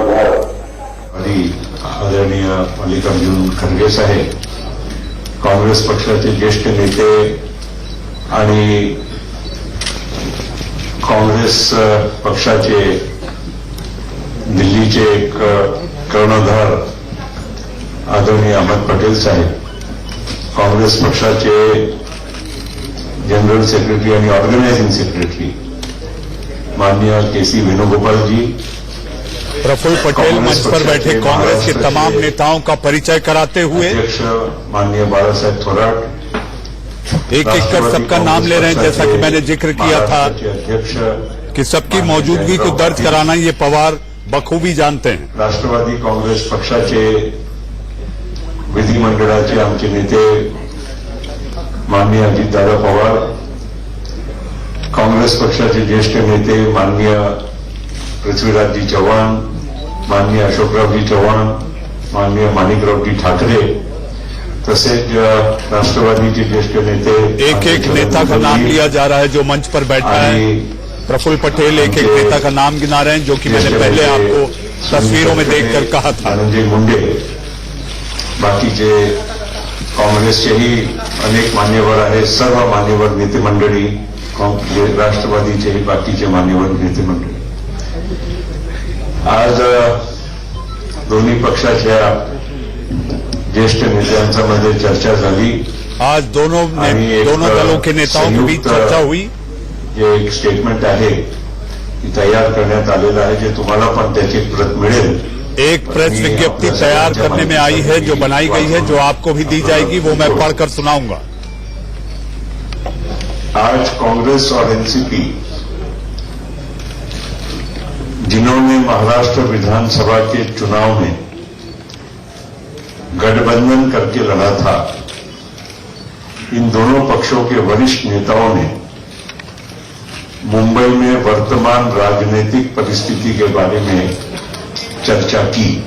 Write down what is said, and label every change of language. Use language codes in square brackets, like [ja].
[mr] आदरणीय मल्लिकार्जुन खरगे साहेब, काँग्रेस पक्षाचे ज्येष्ठ नेते आणि काँग्रेस पक्षाचे दिल्लीचे एक कर्णधार आदरणीय अहमद पटेल साहेब, काँग्रेस पक्षाचे जनरल सेक्रेटरी आणि ऑर्गनायझिंग सेक्रेटरी माननीय केसी वेणुगोपाल जी, [hi] प्रफुल्ल पटेल मंच पर बैठे कांग्रेस के तमाम नेताओं का परिचय कराते हुए [mr] अध्यक्ष माननीय बाळासाहेब थोरात, [hi] एक कर सबका नाम ले रहे हैं। जैसा कि मैंने जिक्र किया था कि सबकी मौजूदगी को दर्ज कराना ये पवार बखूबी जानते हैं। [mr] राष्ट्रवादी काँग्रेस पक्षाचे विधिमंडळाचे आमचे नेते माननीय अजितदादा पवार, काँग्रेस पक्षाचे ज्येष्ठ नेते माननीय पृथ्वीराजजी चव्हाण, माननीय अशोकरावजी चव्हाण, माननीय माणिकरावजी ठाकरे, तसेच राष्ट्रवादीचे ज्येष्ठ नेते [hi] एक नेता का नाम लिया जा रहा है जो मंच पर बैठा है। प्रफुल्ल पटेल एक नेता का नाम गिना रहे हैं, जो कि मैंने पहले आपको तस्वीरों में देखकर कहा था। [mr] धनंजय मुंडे, बाकीचे काँग्रेसचेही अनेक मान्यवर आहेत, सर्व मान्यवर नेते मंडळी, राष्ट्रवादीचेही बाकीचे मान्यवर नेते मंडळी। आज दोन्ही पक्षाच्या ज्येष्ठ नेत्यांच्या मध्ये चर्चा झाली। [hi] आज दोनों दलों के नेताओं के बीच चर्चा हुई। [mr] ये एक स्टेटमेंट आहे की तयार करण्यात आलेलं आहे, जे तुम्हाला पण त्याची प्रत मिळेल। [hi] एक प्रेस विज्ञप्ति तैयार करने में आई है जो बनाई गई है, जो आपको भी दी जाएगी, वो मैं पढ़कर सुनाऊंगा। आज कांग्रेस और एनसीपी जिन्होंने महाराष्ट्र विधानसभा के चुनाव में गठबंधन करके लड़ा था, इन दोनों पक्षों के वरिष्ठ नेताओं ने मुंबई में वर्तमान राजनीतिक परिस्थिति के बारे में चर्चा की।